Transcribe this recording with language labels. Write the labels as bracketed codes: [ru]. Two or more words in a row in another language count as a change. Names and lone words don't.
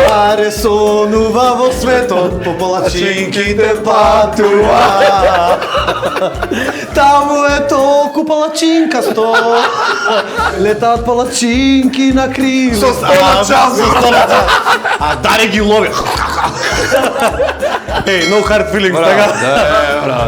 [mk] Даре сонува во светот, по палачинките патува. Таму е толку палачинкасто, летаат палачинки на крило. Со 100 на час. А Даре ги лови. [en] Hey, no hard feelings, [mk] така? Да, брат.